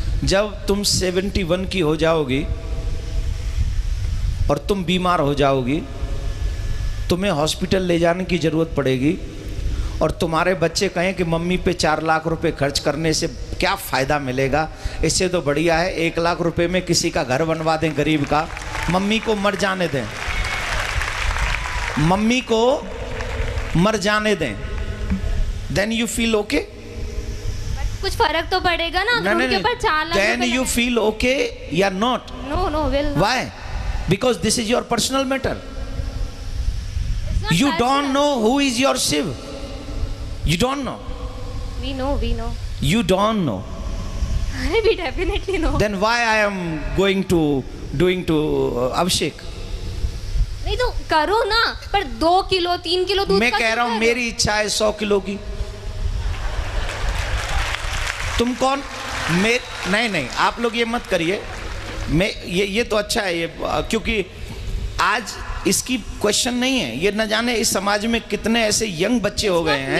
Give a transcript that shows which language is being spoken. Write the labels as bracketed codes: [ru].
[hi] जब तुम 71 की हो जाओगी और तुम बीमार हो जाओगी, तुम्हें हॉस्पिटल ले जाने की जरूरत पड़ेगी और तुम्हारे बच्चे कहें कि मम्मी पे 4 लाख रुपए खर्च करने से क्या फ़ायदा मिलेगा, इससे तो बढ़िया है 1 लाख रुपए में किसी का घर बनवा दें गरीब का, मम्मी को मर जाने दें, मम्मी को मर जाने दें, [en] Then you feel okay? [hi] कुछ फर्क तो पड़ेगा ना अगर उनके ऊपर 4 lakh. [en] then you feel okay [hi] या [en] Not? No will. Why? Because this is your personal matter. You don't know who is your Shiv. You don't know. We know. You don't know. We definitely know. Then why I am doing to Abhishek? [hi] नहीं तो करो ना, पर 2 kilo 3 kilo दूध। मैं कह रहा हूँ मेरी इच्छा है 100 किलो की। तुम कौन? नहीं, आप लोग ये मत करिए। मैं ये तो अच्छा है ये, क्योंकि आज इसकी क्वेश्चन नहीं है, ये न जाने इस समाज में कितने ऐसे यंग बच्चे हो गए हैं।